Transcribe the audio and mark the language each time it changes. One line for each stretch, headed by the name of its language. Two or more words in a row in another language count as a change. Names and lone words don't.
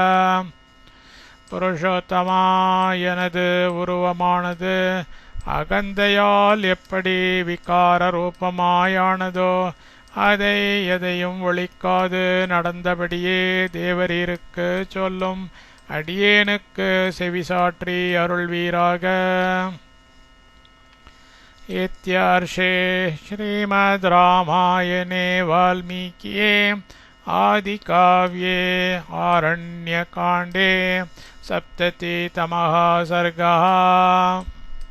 Tamil: புருஷோத்தமா எனது உருவமானது அகந்தையால் எப்படி விகார ரூபமாயானதோ அதை எதையும் ஒழிக்காது நடந்தபடியே தேவரீருக்கு சொல்லும் அடியேனுக்கு செவிசாற்றி அருள்வீராக.
Sanskrit: इत्यार्षे श्रीमद् रामायणे वाल्मीकिये आदिकाव्ये आरण्यकाण्डे 70तमः सर्गः।